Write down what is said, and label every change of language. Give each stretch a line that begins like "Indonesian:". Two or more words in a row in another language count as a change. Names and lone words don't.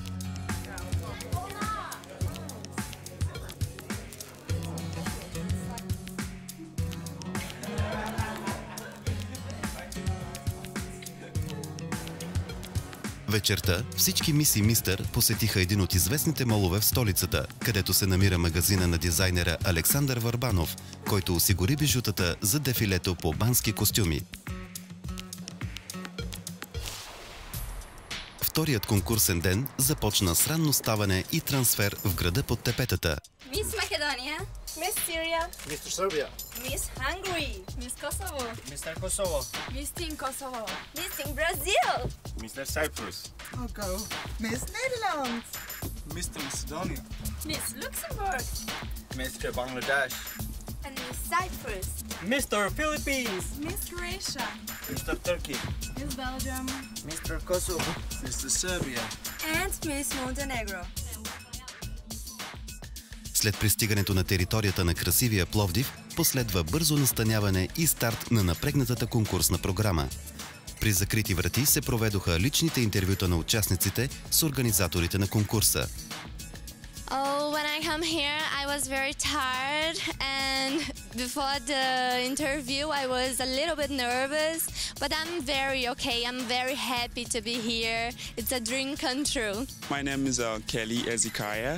Bulgarian: Вечерта всички мис и мистър посетиха един от известните молове в столицата, където се намира магазина на дизайнера Александър Върбанов, който осигури бижутата за дефилето по бански костюми. Вторият конкурсен ден започна с ранно ставане и трансфер в града под тепетата.
English: Miss Macedonia, Miss Syria, Mr. Serbia, Miss Hungary, Miss Kosovo, Mr. Kosovo, Miss Team Kosovo, Miss Brazil, Mr. Cyprus. Okay. Miss Netherlands, Mr. Macedonia, Miss Luxembourg, Mr. Bangladesh, and Miss Cyprus. Mr. Philippines, Miss Croatia, Mr. Turkey, Miss Belgium, Mr. Kosovo, Mr. Serbia. And Miss Montenegro.
Bulgarian: След пристигането на територията на красивия Пловдив, последва бързо настаняване и старт на напрегнатата конкурсна програма. При закрити врати се проведоха личните интервюта на участниците с организаторите на конкурса.
English: When I come here, I was very tired, and before the interview, I was a little bit nervous, but I'm very okay. I'm very happy to be here. It's a dream come true. My name is Kelly Ezekiah.